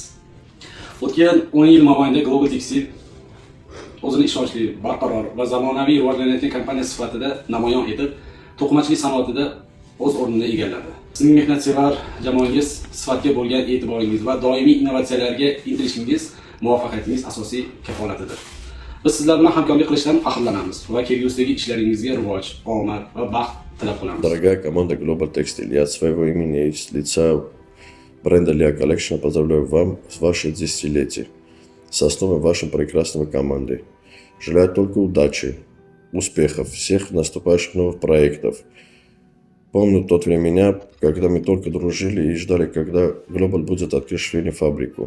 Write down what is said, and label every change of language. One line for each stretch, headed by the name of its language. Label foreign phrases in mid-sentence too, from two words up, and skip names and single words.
Uzbek: O'tgan 10 yil mobaynida Global Textile o'zini ishonchli, barqaror va zamonaviy rivojlanayotgan kompaniya sifatida namoyon etib, to'qimachilik sanoatida o'z o'rnini egalladi. Sizning mehnatsevar jamoangiz sifatga bo'lgan e'tiboringiz va doimiy innovatsiyalarga intilishingiz muvaffaqiyatingiz asosiy kafolatidir. Biz sizlar bilan hamkorlik qilishdan faxrlanamiz va kelgusidagi ishlaringizga rivoj, omad va baxt tilab qolamiz.
Russian: Дорогая команда Global Textile, я от своего имени и с лица бренда Lea Collection поздравляю вам с вашей 10-летием, с основой вашей прекрасной команды. Желаю только удачи, успехов, всех наступающих новых проектов. Помню тот времена, когда мы только дружили и ждали, когда Global будет открыть швейную фабрику.